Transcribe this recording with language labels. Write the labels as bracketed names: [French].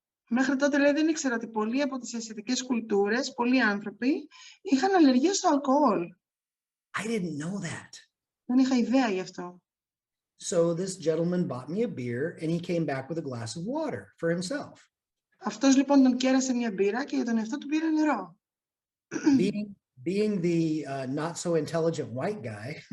[Greek] Μέχρι τότε, λέει, δεν ήξερα ότι πολλοί από τις ασιατικές κουλτούρες, πολλοί άνθρωποι, είχαν αλλεργία στο αλκοόλ. [English] I didn't know that. [Greek] Δεν είχα ιδέα γι' αυτό. [English] So this gentleman bought me a beer and he came back with a glass of water for himself. [Greek] Αυτός λοιπόν τον κέρασε μια μπύρα και για τον εαυτό του πήρε νερό. [English] being the not so intelligent white guy,